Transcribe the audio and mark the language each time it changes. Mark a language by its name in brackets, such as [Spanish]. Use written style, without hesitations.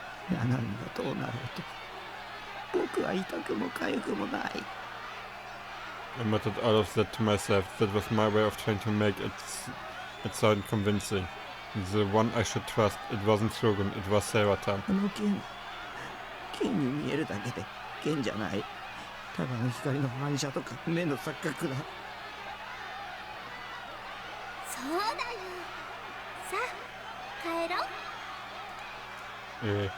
[Japanese] 何がどうなろうと、僕は痛くも痒くもない。 [English] I muttered all of that to myself. That was my way of trying to make it sound convincing. The one I should trust. It wasn't Shogun, it was Seraton. [Japanese] あの剣に見えるだけで剣じゃない。ただの光の反射とか目の錯覚だ。そうだよ。さあ、帰ろう。